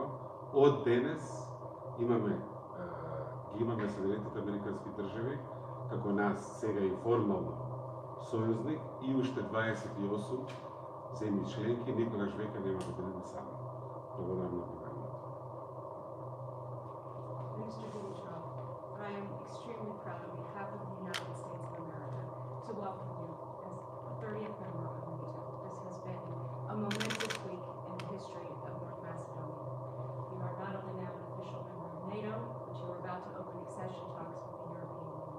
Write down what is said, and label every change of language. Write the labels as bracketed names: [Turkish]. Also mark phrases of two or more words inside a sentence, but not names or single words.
[Macedonian] Од денес имаме Соединетите Американски држави како нас сега и формално сојузник и уште 28 земји членки, никогаш веќе нема да бидеме сами. Благодарам на вниманието. [English] Mr. Dimitrov, I am extremely proud on behalf of the United States of America to welcome you as the 30th member of NATO. This has been a momentous week in the history of North Macedonia. You are not only now an official member of NATO, but you are about to open accession talks with the European Union.